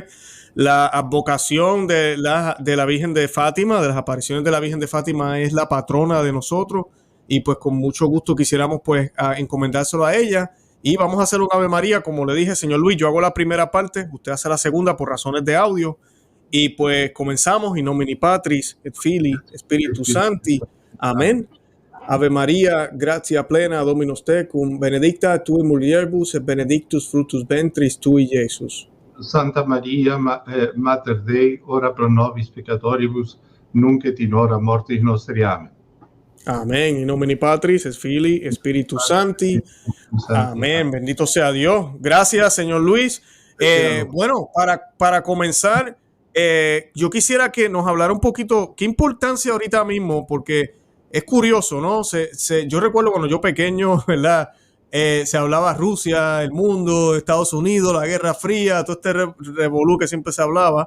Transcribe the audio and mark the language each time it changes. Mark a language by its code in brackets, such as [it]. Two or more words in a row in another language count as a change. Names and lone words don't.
[es] La advocación de la Virgen de Fátima, de las apariciones de la Virgen de Fátima, es la patrona de nosotros, y pues con mucho gusto quisiéramos pues encomendárselo a ella. Y vamos a hacer un Ave María, como le dije, señor Luis. Yo hago la primera parte, usted hace la segunda por razones de audio. Y pues comenzamos. [la] In nomine Patris et Filii Spiritus Sancti. [es] Amén. [la] Ave María, gratia plena, Dominus tecum, benedicta tui mulieribus et benedictus fructus ventris tui, Iesus. Santa Maria, Mater Dei, ora pro nobis peccatoribus, nunc et in hora mortis nostri. [es] Amén. Amén. [la] In nomine Patris et Filii Spiritus Sancti. [es] Amén. Bendito sea Dios. Gracias, señor Luis. Bueno, para comenzar, yo quisiera que nos hablara un poquito qué importancia ahorita mismo, porque es curioso, ¿no? Yo recuerdo cuando yo pequeño, ¿verdad? Se hablaba Rusia, el mundo, Estados Unidos, la Guerra Fría, todo este revolú que siempre se hablaba.